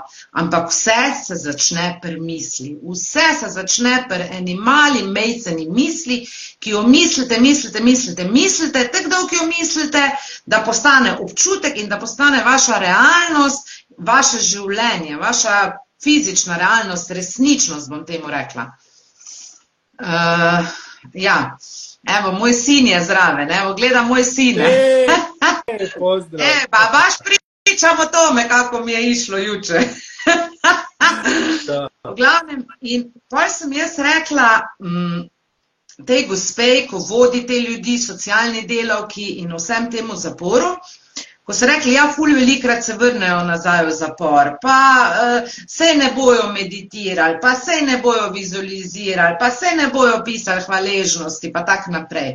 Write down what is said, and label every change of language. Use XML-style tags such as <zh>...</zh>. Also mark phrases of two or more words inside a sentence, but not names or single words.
<sl>Ampak vse se začne pri misli. Vse se začne pri eni mali mejceni misli, ki jo mislite, tako dolgo jo mislite, da postane občutek in da postane vaša realnost, vaše življenje, vaša fizična realnost, resničnost, bom temu rekla. Evo, moj sin je zraven, evo, gleda moj sin. Pozdrav.</sl> <sr>Pa baš pričam o tome, kako mi je išlo juče.</sr> <sl>V glavnem, in potem sem jaz rekla tej gospej, ko vodi te ljudi, socialni delavki in vsem temu zaporu, ko so rekli, ful velikrat se vrnejo nazaj v zapor, pa sej ne bojo meditirali, pa sej ne bojo vizualizirali, pa sej ne bojo pisali hvaležnosti, pa tak naprej.</sl>